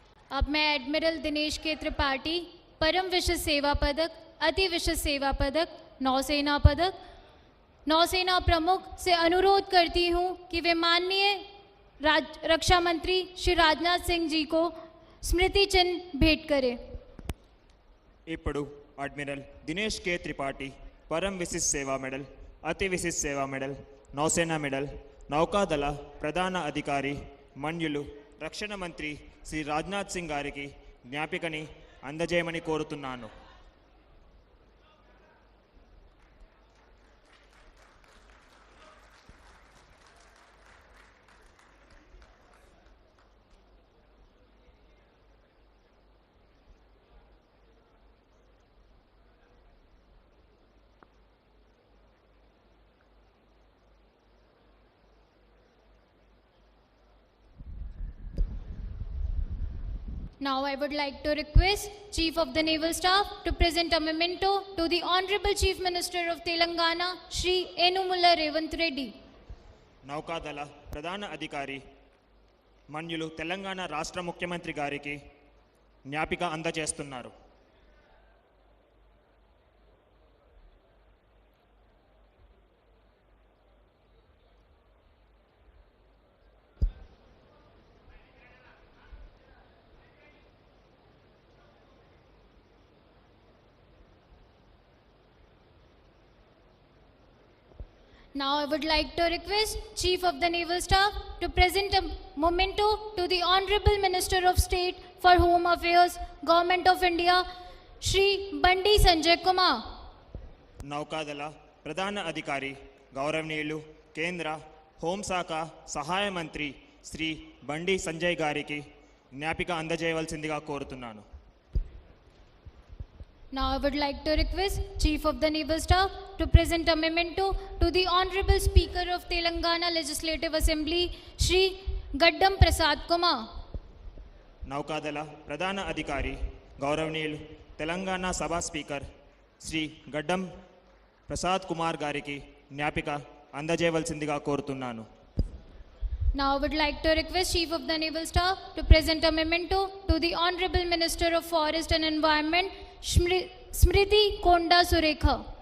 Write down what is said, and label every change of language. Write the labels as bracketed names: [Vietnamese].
[Hindi] अब मैं एडमिरल दिनेश के त्रिपाठी परम विशिष्ट सेवा पदक, अति विशिष्ट सेवा पदक, नौसेना पदक, नौसेना प्रमुख से अनुरोध करती हूं कि वे माननीय रक्षा मंत्री श्री राजनाथ सिंह जी को स्मृति चिन्ह भेंट करें। [Telugu] ఇప్పుడు అడ్మిరల్ దినేష్ కే త్రిపాఠి పరమ్ విశిష్ట సేవా మెడల్, అతి విశిష్ట సేవా మెడల్, నౌసేనా మెడల్, నౌకాదళ ప్రధాన అధికారి మన్యులు రక్షణ మంత్రి శ్రీ రాజ్నాథ్ సింగ్ గారికి జ్ఞాపికని అందజేయమని కోరుతున్నాను. [English] Now I would like to request Chief of the Naval Staff to present a memento to the Honorable Chief Minister of Telangana, Shri Enumulla Revanth Reddy. [Telugu] నౌకాదళ ప్రధాన అధికారి మన్యులు తెలంగాణ రాష్ట్ర ముఖ్యమంత్రి గారికి జ్ఞాపిక అందజేస్తున్నారు. [English] Now I would like to request Chief of the Naval Staff to present a memento to the Honorable Minister of State for Home Affairs, Government of India, Shri Bandi Sanjay Kumar. [Telugu] నౌకాదళ ప్రధాన అధికారి గౌరవనీయులు కేంద్ర హోంశాఖ సహాయ మంత్రి శ్రీ బండి సంజయ్ గారికి జ్ఞాపిక అందజేయవలసిందిగా కోరుతున్నాను. [English] Now I would like to request Chief of the Naval Staff to present a memento to the Honorable Speaker of Telangana Legislative Assembly, Shri Gaddam Prasad Kumar. [Telugu] నౌకాదళ ప్రధాన అధికారి గౌరవనీయులు తెలంగాణ సభ స్పీకర్ శ్రీ గడ్డం ప్రసాద్ కుమార్ గారికి జ్ఞాపిక అందజేయవలసిందిగా కోరుతున్నాను. [English] Now I would like to request Chief of the Naval Staff to present a memento to the Honorable Minister of Forest and Environment, Smriti Konda Surekha.